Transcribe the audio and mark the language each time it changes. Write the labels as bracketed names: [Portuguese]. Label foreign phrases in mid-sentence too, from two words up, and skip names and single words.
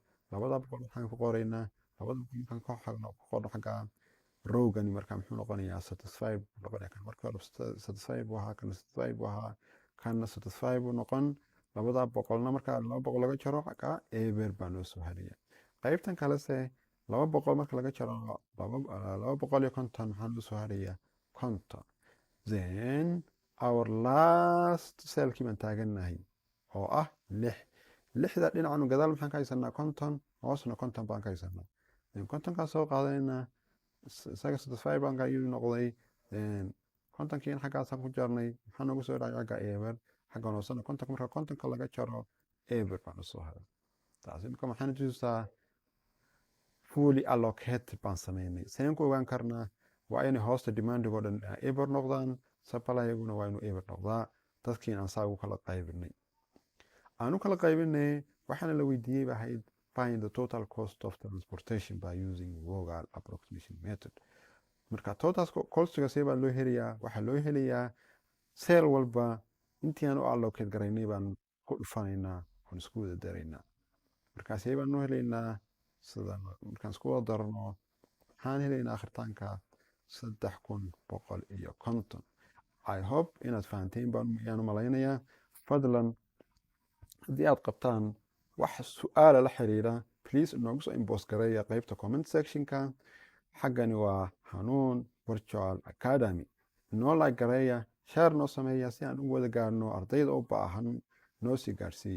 [Somali] labadaa 100 waxaan ku qoraynaa. labada 100 markaan ku qorno xagga rowgani markaa muxuu noqonayaa satisfied buu noqonayaa. kan marka hore satisfied buu ahaa, kana satisfied buu ahaa, kana satisfied buu noqon. labadaa 100na markaa 200 laga jaro xagga eber baa noo soo haraya. qaybtan kalese 200 marka laga jaro 250 maxaa noo soo haraya 50. [English] then our last cellkii [Somali] baan taaganahay oo ah 6. 6da dhinacan gadaal maxaan ka haysanaa 50, hoosna 50 baan ka haysanaa. 50kaa soo qaadanaynaa, isaga satisfied baan kaa noqday. 50kiina xaggaasaan ku jarnay, maxaa noogu soo dhacay xagga eber. xaggan hoosena 50 marka 50ka laga jaro eber baan soo haray. taasi marka maxaan tusaa [English] fully allocated [Somali] baan sameynay. seen ku ogaan karnaa waa inay hoosta demandigoo dhan eber noqdaan, supplyaguna waa inuu eber noqdaa. dadkiina aan saa ugu kala qaybinay. aan u kala qaybinay waxaana la weydiiyey ba ahayd [English] find the total cost of transportation by using Vogel approximation method. [Somali] marka [English] total costiga [Somali] see baa loo helayaa, waxaa loo helayaa cell walba intii aan u allocate garaynay baan ku dhufanaynaa, oon isku wada daraynaa. markaa see baan noo helaynaa sidan. markaan isku wada darno waxaan helaynaa akhiritaanka 3150. [English] I hope [Somali] inaad fahanteen baan malaynayaa. fadlan haddii aad qabtaan wax su-aala la xiriira please inoogu soo inbox gareeya qaybta [English] comment sectionka. [Somali] xaggani waa Hanuun Virtual Academy. inoo like gareeya, share noo sameeya si aan u wada gaarno ardayda u baahan, noo sii gaarsiiya.